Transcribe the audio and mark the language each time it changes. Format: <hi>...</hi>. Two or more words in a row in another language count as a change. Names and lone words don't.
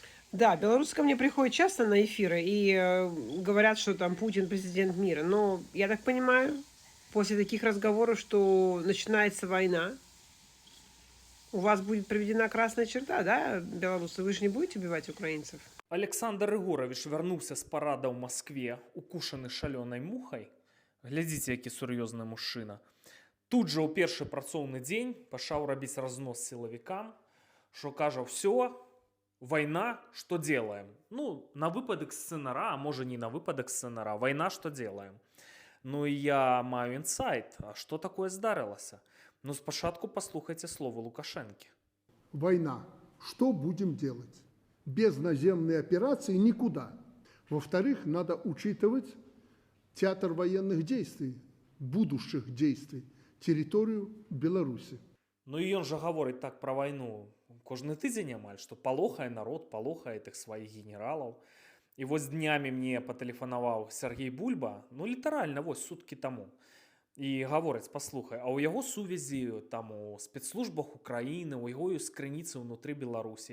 <ru>Да, белорусы ко мне приходят часто на эфиры и, говорят, что там Путин президент мира. Но я так понимаю, после таких разговоров, что начинается война, у вас будет проведена красная черта, да, белорусы? Вы же не будете убивать украинцев?</ru> <be>Александр Егорович вярнуўся з парада ў Маскве, укушаны шалёнай мухай. Глядзіце, які сур'ёзны мужчына. Тут жа ў першы працоўны дзень пачаў рабіць разнос сілавікам, што кажа: «Всё,</be> <ru>война, что делаем?»</ru> <be>Ну, на выпадак сцэнара, а можа не на выпадак сцэнара,</be> <ru>война, что делаем?</ru> <be>Ну і я маю інсайт, а што такое здарылася? Ну, спачатку паслухайце словы Лукашэнкі.</be> <ru>Война. Что будем делать? Без наземной операции никуда. Во-вторых, надо учитывать театр военных действий, будущих действий, территорию Беларуси.</ru> <be>Ну і ён жа гаворыць так пра вайну кожны тыдзень амаль, што палохае народ, палохае тых сваіх генералаў. І вось днямі мне патэлефанаваў Сергей Бульба, ну літаральна вось суткі таму. І гаворыць: паслухай, а ў яго сувязі там у спецслужбах Украіны, у яго ёсць крыніцы ўнутры Беларусі.</be>